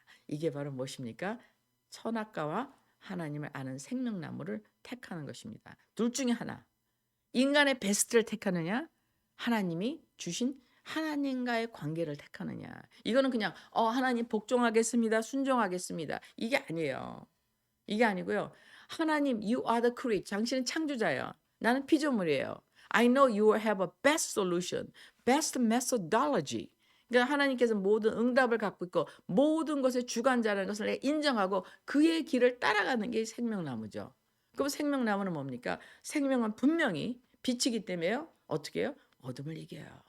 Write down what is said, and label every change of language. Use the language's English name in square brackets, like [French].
[Korean] 이게 바로 무엇입니까? 선악과와 하나님을 아는 생명나무를 택하는 것입니다. 둘 중에 하나. 인간의 베스트를 택하느냐? 하나님이 주신 하나님과의 관계를 택하느냐? 이거는 그냥 하나님 복종하겠습니다. 순종하겠습니다. 이게 아니에요. 이게 아니고요. [English] 하나님, you are the creator. [Korean] 당신은 창조자예요. 나는 피조물이에요. [English] I know you will have a best solution, best methodology. [Korean] 그러니까 하나님께서 모든 응답을 갖고 있고 모든 것의 주관자라는 것을 내가 인정하고 그의 길을 따라가는 게 생명나무죠. 그럼 생명나무는 뭡니까? 생명은 분명히 빛이기 때문에요. 어떻게 해요? 어둠을 이겨요.